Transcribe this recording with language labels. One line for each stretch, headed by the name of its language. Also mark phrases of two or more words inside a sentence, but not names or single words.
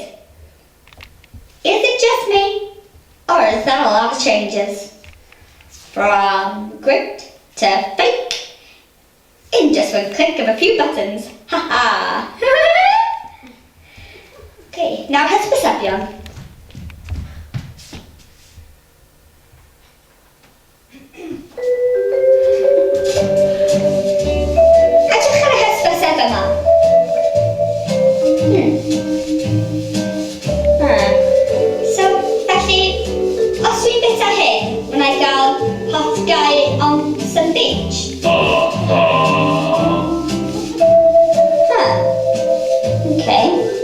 English: Is it just me, or is that a lot of changes? From gripped to fake, in just one click of a few buttons. Ha ha! Okay, now head perception.
Welsh: Edrych ar y hysbyseb yma. So, felly, os dwi'n bita hyn, wna I gael
English: hot guy on some beach. Okay.